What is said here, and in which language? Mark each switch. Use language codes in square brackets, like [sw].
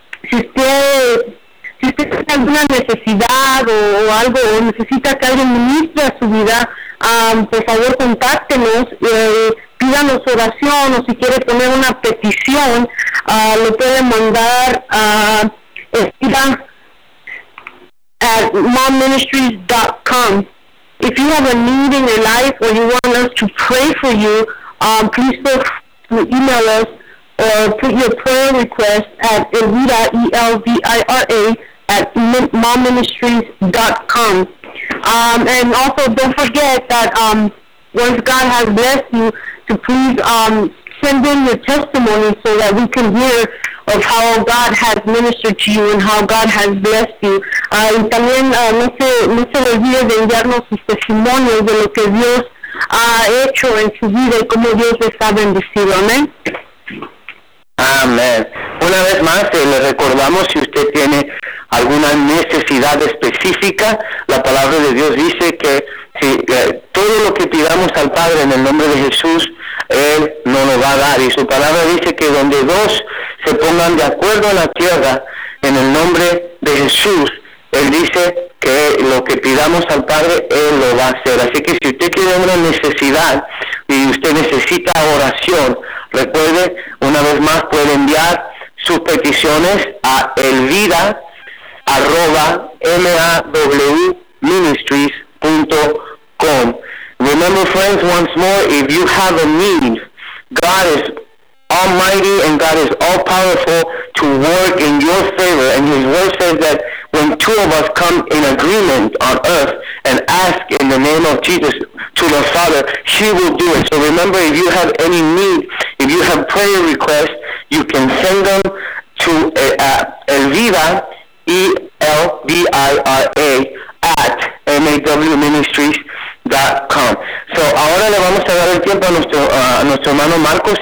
[es] Si usted tiene alguna necesidad o algo, o necesita que alguien ministre a su vida, por favor contáctenos, pídanos oración, o si quiere poner una petición, lo puede mandar a estira@momministries.com. [en] If you have a need in your life or you want us to pray for you, please feel free to email us or put your prayer request at elvira@momministries.com. And also don't forget that once God has blessed you, to please send in your testimony so that we can hear of how God has ministered to you and how God has blessed you. [es] Y también no se olvide de enviarnos sus testimonios de lo que Dios ha hecho en su vida y cómo Dios les ha bendecido. Amén. Amén. Una vez más, le recordamos, si usted tiene alguna necesidad específica, la palabra de Dios dice que si todo lo que pidamos al Padre en el nombre de Jesús, Él no nos va a dar. Y su palabra dice que donde dos se pongan de acuerdo en la tierra, en el nombre de Jesús, Él dice que lo que pidamos al Padre, Él lo va a hacer. Así que si usted tiene una necesidad y usted necesita oración, recuerde, una vez más, puede enviar sus peticiones a elvira@mawministries.com. [en] Remember, friends, once more, if you have a need, God is almighty and God is all-powerful to work in your favor. And His word says that when two of us come in agreement on earth and ask in the name of Jesus to the Father, He will do it. So remember, if you have any need, if you have prayer requests, you can send them to Elvira, E-L-V-I-R-A, @mawministries.com. [es] So ahora le vamos a dar el tiempo a nuestro hermano Marcos.